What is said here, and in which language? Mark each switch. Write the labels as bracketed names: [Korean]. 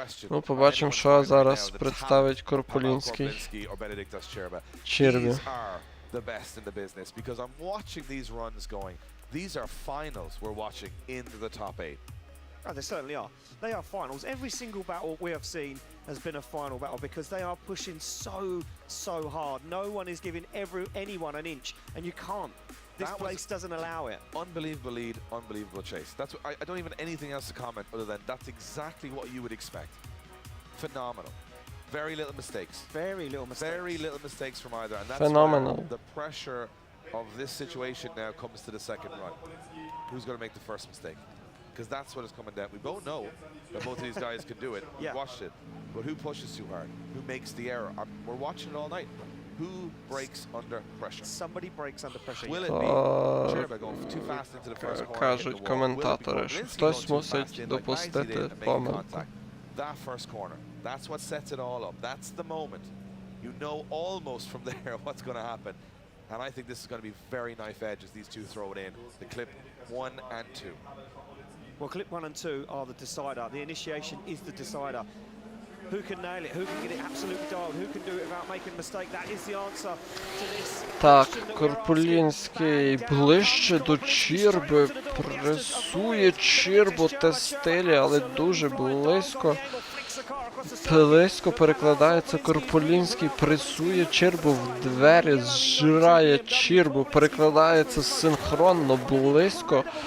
[Ukrainian] Ну, побачимо, що зараз представить Корполінський Чербі. [English] The best in the business because I'm watching these runs going. These are finals we're watching into the top 8. Oh, they certainly are. They are finals. Every single battle we have seen has been a final battle because they are pushing so hard. No one is giving anyone an inch, and you can't. This place doesn't allow it. Unbelievable lead, unbelievable chase. That's what, I don't even have anything else to comment other than that's exactly what you would expect. Phenomenal. Very little mistakes. Very little mistakes. Very little mistakes from either. And that's Phenomenal. where the pressure of this situation now comes to the second run. Who's going to make the first mistake? Because that's what is coming down. We both know that both of these guys can do it. We watched it. But who pushes too hard? Who makes the error? We're watching it all night. Who breaks under pressure? Somebody breaks under pressure. Will it be Cherba going too fast into the first corner? [Ukrainian] Кажуть коментатори, що хтось мусить допустити помилку. [English] That first corner. That's what sets it all up. That's the moment. You know almost from there what's going to happen. And I think this is going to be very knife edge as these two throw it in. The clip 1 and 2. Well, clip 1 and 2 are the decider. The initiation is the decider. Who can nail it? Who can get it absolutely dialed? Who can do it without making a mistake? That is the answer to this. [Ukrainian] Так, Корполінський ближче до Черби, пресує Чербу те стилі, але дуже близько. Близько перекладається Корполінський, пресує Чербу в двері, зжирає Чербу, перекладається синхронно, близько.